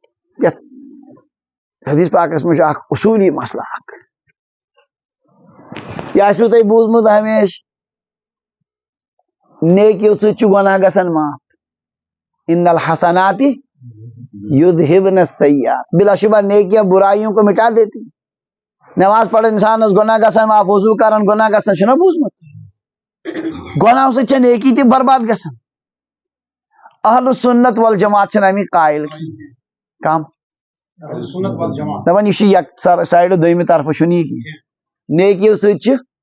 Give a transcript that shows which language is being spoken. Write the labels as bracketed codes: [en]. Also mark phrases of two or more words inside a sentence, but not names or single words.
[ks] حدیث پاکس میں اخ اصولی مسئلہ اخ یہ آسو تۄہہِ بوٗزمُت ہمیشہ نیکیو سۭتۍ چھُ گۄناہ گژھان معاف [ar] ان الحسنات یذہبن السیئات [ur] بلا شبہ نیکیاں برائیوں کو مٹا دیتی [ks] نماز پڑھ انسانس گناہ گژھان معاف وضو کران گناہ گژھان چھُنا بوٗزمُت گۄناہو سۭتۍ چھےٚ نیکی تہِ برباد گژھان اہل سنت والجماعت چھِنہٕ امیِکۍ قائل کم دپان یہ یک سائڈ دویمہِ طرفہٕ چھُنہٕ یہِ کینٛہہ نیکیو سۭتۍ چھِ